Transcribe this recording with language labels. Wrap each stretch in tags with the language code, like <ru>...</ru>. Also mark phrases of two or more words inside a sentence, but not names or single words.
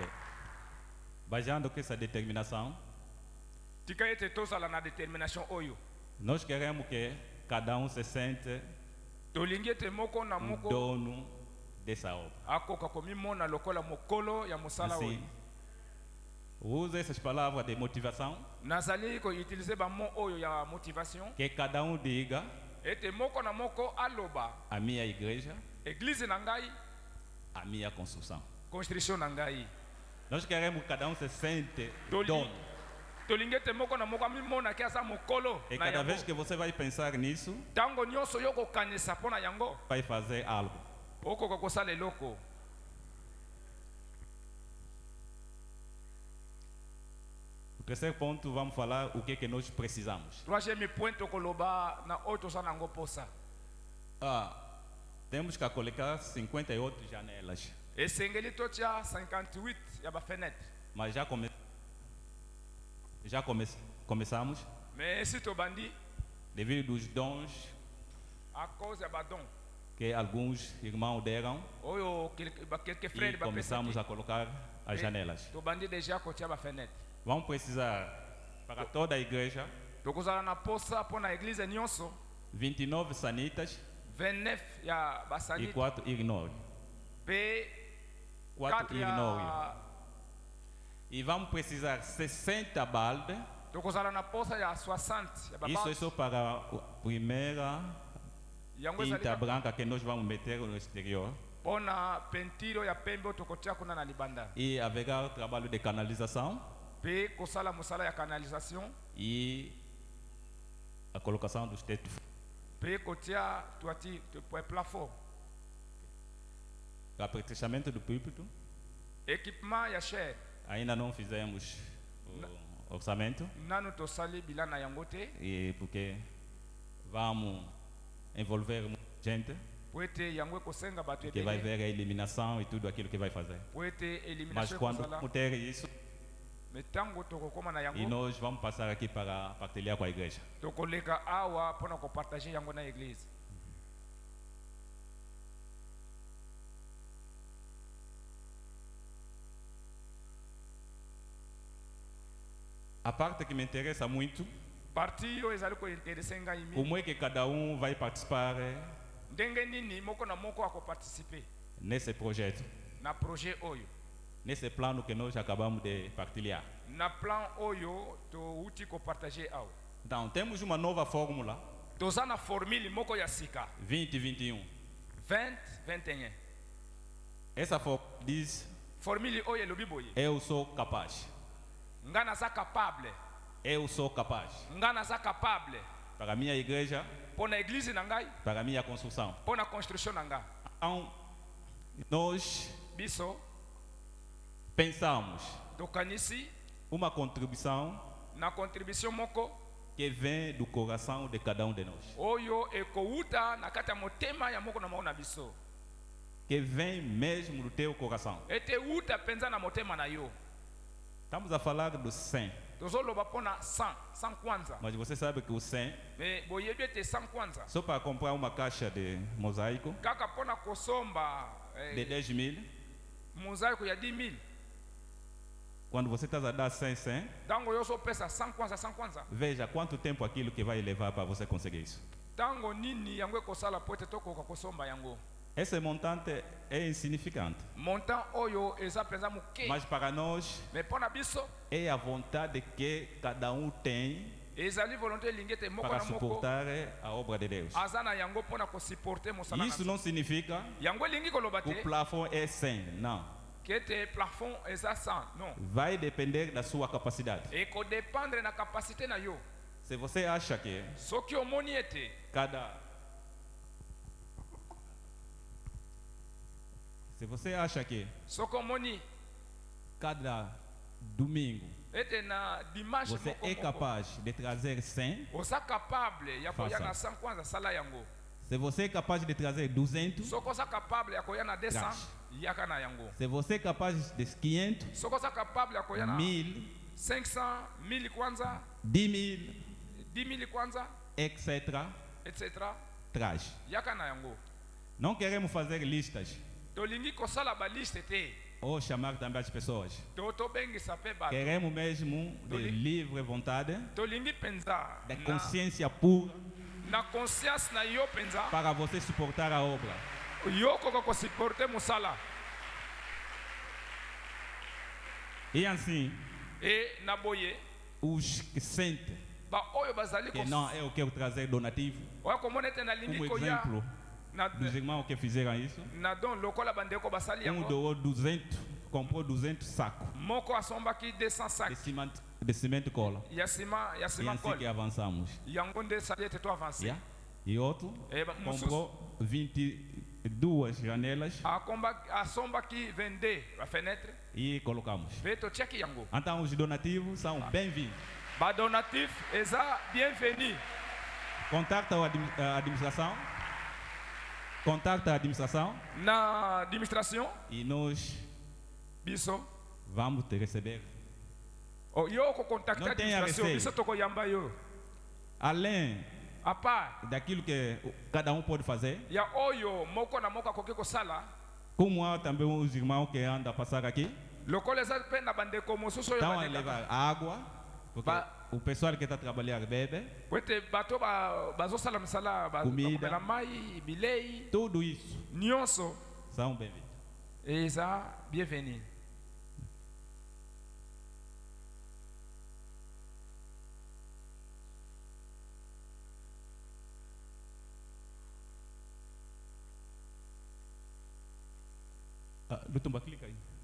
<pt>Baseando com essa determinação,</pt> <ln>Tika ete tozala na détermination oyo,</ln> <pt>nós queremos que cada um se sente</pt> <ln>tolingi ete moko na moko</ln> <pt>dono dessa obra.</pt> <ln>akoka komimona lokola mokolo ya mosala</ln> <pt>Assim,</pt> <ln>oyo.</ln> <pt>usa essas palavras de motivação,</pt> <ln>Nazali koutilize bamo oyo ya motivation,</ln> <pt>que cada um diga:</pt> <ln>ete moko na moko aloba</ln> <pt>a minha igreja,</pt> <ln>église na ngai,</ln> <pt>a minha construção.</pt> <ln>construction na ngai.</ln> <pt>Nós queremos que cada um se sente</pt> <ln>Toli-</ln> <pt>dono.</pt> <ln>tolingi ete moko na moko amimona ke aza mokolo</ln> <pt>E</pt> <ln>na</ln> <pt>cada vez</pt> <ln>yango.</ln> <pt>que você vai pensar nisso,</pt> <ln>Ntango nyonso yo kokanisa mpo na yango,</ln> <pt>vai fazer algo.</pt> <ln>okoka kosala eloko.</ln> <pt>O terceiro ponto, vamos falar o que é que nós precisamos.</pt> <fr>Troisième point</fr> <ln>tokoloba na oyo toza nango posa.</ln> <pt>Temos que colocar 58 janelas,</pt> <ln>Esengeli totia 58 ya bafenêtre.</ln> <pt>mas começamos</pt> <ln>Mais esi tobandi</ln> <pt>devido aos dons</pt> <fr>à cause</fr> <ln>ya badon</ln> <pt>que alguns irmãos deram</pt> <ln>oyo</ln> <fr>quelques frères</fr> <pt>e</pt> <ln>bapesa</ln> <pt>começamos a colocar as janelas.</pt> <ln>tobandi déjà kotia bafenêtre</ln> <pt>Vamos precisar, para toda a igreja,</pt> <ln>tokozala na posa mpo na eglize nyonso</ln> <pt>29 sanitas</pt> <ln>29 ya</ln> <pt>e</pt> <ln>basanite 4 ignore. mpe 4 4 ignore. ya</ln> <pt>E vamos precisar 60 balde.</pt> <ln>tokozala na posa ya 60 ya</ln> <pt>Isso é</pt> <ln>babasi</ln> <pt>só para a primeira</pt> <ln>yango</ln> <pt>tinta</pt> <ln>ezali</ln> <pt>branca que nós vamos meter no exterior.</pt> <ln>mpo na pentiro ya pembe oyo tokotia kuna na libanda</ln> <pt>E haverá trabalho de canalização</pt> <ln>mpe kosala mosala ya canalisation</ln> <pt>e a colocação dos tetos.</pt> <ln>mpe kotia toati plafond</ln> <pt>Para apetrechamento do púlpito,</pt> <ln>équipement ya chair</ln> <pt>ainda não fizemos o orçamento,</pt> <ln>nanu tosali bilan na yango te</ln> <pt>e porque vamos envolver muita gente</pt> <ln>po ete yango ekosenga bato</ln> <pt>que vai</pt> <ln>ebele</ln> <pt>ver a eliminação e tudo aquilo que vai fazer.</pt> <ln>po ete</ln> <pt>Mas</pt> <ln>elimination</ln> <pt>quando</pt> <ln>ekozala</ln> <pt>vamos ter isso,</pt> <ln>me ntango tokokóma na</ln> <pt>e</pt> <ln>yango</ln> <pt>nós vamos passar aqui para partilhar com a igreja.</pt> <ln>tokoleka awa mpo na kopartage yango na eglize</ln> <pt>A parte que me interessa muito,</pt> <ln>parti oyo ezali kointerese ngai mingi</ln> <pt>como é que cada vai participar</pt> <ln>ndenge nini moko na moko akoparticipe</ln> <pt>nesse projeto,</pt> <ln>na projet oyo</ln> <pt>nesse plano que nós acabamos de partilhar.</pt> <ln>na plan oyo touti kopartage awa</ln> <pt>Então, temos uma nova fórmula</pt> <ln>toza na formule moko ya sika</ln> <pt>2021.</pt> <ln>2021</ln> <pt>Essa fórmula diz:</pt> <ln>formule oyo elobi boye</ln> <pt>eu sou capaz.</pt> <ln>nga naza capable</ln> <pt>Eu sou capaz.</pt> <ln>nga naza capable</ln> <pt>Para a minha igreja,</pt> <ln>mpo na eglize na ngai</ln> <pt>para a minha construção.</pt> <ln>mpo na construction na nga</ln> <pt>Então, nós</pt> <ln>biso</ln> <pt>pensamos</pt> <ln>tokanisi</ln> <pt>uma contribuição</pt> <ln>na contribution moko</ln> <pt>que vem do coração de cada de nós.</pt> <ln>oyo ekouta na kati ya motema ya moko na moko na biso</ln> <pt>Que vem mesmo do teu coração.</pt> <ln>ete uta mpenza na motema na yo</ln> <pt>Estamos a falar do 100.</pt> <ln>tozoloba mpo na 100 kwanza</ln> <pt>Mas você sabe que o 100,</pt> <ln>me boyebi ete 100 kwanza</ln> <pt>só para comprar uma caixa de mosaico</pt> <ln>kaka mpo na kosomba</ln> <pt>de 10.000,</pt> <ln>mozaiko ya 10 000</ln> <pt>quando você está a dar 100,</pt> <ln>ntango yo ozopesa 100 kwanza</ln> <pt>veja quanto tempo aquilo que vai levar para você conseguir isso.</pt> <ln>ntango nini yango ekosala po ete tokoka kosomba yango</ln> <pt>Esse montante é insignificante,</pt> <ln>montant oyo eza mpenza moke</ln> <pt>mas para nós</pt> <ln>me mpo na biso</ln> <pt>é a vontade que cada tem</pt> <ln>ezali volonté elingi ete moko</ln> <pt>para</pt> <ln>na moko</ln> <pt>suportar a obra de Deus.</pt> <ln>aza na yango mpo na kosupporte mosala na</ln> <pt>Isso</pt> <ln>Nzambe.</ln> <pt>não significa</pt> <ln>yango elingi koloba</ln> <pt>que o</pt> <ln>te</ln> <pt>plafond é 100, não.</pt> <ln>ke ete plafond eza 100 non</ln> <pt>Vai depender da sua capacidade.</pt> <ln>ekodependre na kapasité na yo</ln> <pt>Se você acha que</pt> <ln>soki omoni ete soki omoni</ln> <pt>cada domingo</pt> <ln>ete na dimanche</ln> <pt>você</pt> <ln>moko</ln> <pt>é</pt> <ln>moko</ln> <pt>capaz de trazer 100,</pt> <ln>oza capable ya koya</ln> <pt>Faça.</pt> <ln>na 100 kwanza sala yango</ln> <pt>se você é capaz de trazer 200,</pt> <ln>soki oza capable ya koya na 200</ln> <pt>Grâce.</pt> <ln>yaka na yango</ln> <pt>se você é capaz de 500,</pt> <ln>soki oza capable ya koya na</ln> <pt>1000,</pt> <ln>500 1000 kwanza</ln> <pt>10.000,</pt> <ln>10 000 kwanza</ln> <pt>etc.,</pt> <ln>etc</ln> <pt>traz.</pt> <ln>yaka na yango</ln> <pt>Não queremos fazer listas</pt> <ln>tolingi kosala baliste te</ln> <pt>ou chamar também as pessoas.</pt> <ln>tobengisa mpe bato</ln> <pt>Queremos mesmo de</pt> <ln>Toli-</ln> <pt>livre vontade,</pt> <ln>tolingi mpenza</ln> <pt>de consciência pura,</pt> <ln>na conscience na yo mpenza</ln> <pt>para você suportar a obra.</pt> <ln>yo okoka kosupporte mosala</ln> <pt>E assim,</pt> <ln>e na boye</ln> <pt>os que sentem</pt> <ln>baoyo bazali</ln> <pt>que não, eu quero trazer donativo,</pt> <ln>oya komona ete nalingi</ln> <pt>um</pt> <ln>koya</ln> <pt>exemplo dos irmãos que fizeram isso.</pt> <ln>na don lokola bandeko basali yango</ln> <pt>Doou 200, comprou 200 sacos</pt> <ln>moko asombaki 200 sac</ln> <pt>de cimento cola.</pt> <ln>ya nsima</ln> <pt>E assim que</pt> <ln>kole</ln> <pt>avançamos.</pt> <ln>yango nde esali ete to avance</ln> <pt>Yeah? E outro</pt> <ln>mosusu</ln> <pt>comprou 22 janelas</pt> <ln>asombaki 22 bafenetre</ln> <pt>e colocamos.</pt> <ln>mpe totiaki yango</ln> <pt>Então os donativos são bem-vindos.</pt> <ln>badonatif eza bienvenu</ln> <pt>Contacta a administração. Contacta a administração</pt> <ln>na administration</ln> <pt>e nós</pt> <ln>biso</ln> <pt>vamos te receber.</pt> <ln>yo okocontacte</ln> <pt>Não tenha</pt> <ln>administration</ln> <pt>receio.</pt> <ln>biso tokoyamba yo</ln> <pt>Além</pt> <fr>à part</fr> <pt>daquilo que cada um pode fazer.</pt> <ln>ya oyo moko na moko akoki kosala</ln> <pt>Como há também os irmãos que andam a passar aqui,</pt> <ln>lokola eza mpe na bandeko mosusu oyo</ln> <pt>estão a</pt> <ln>balekaka</ln> <pt>levar água, porque o pessoal que está a trabalhar bebe,</pt> <ln>po ete bato bazosala misala</ln> <pt>Comida.</pt> <ln>bakomela mai bilei</ln> <pt>tudo isso</pt> <ln>nyonso</ln> <pt>são bem-vindos.</pt> <ln>eza bienvenu.</ln> <pt>Lutumba, clica aí.</pt>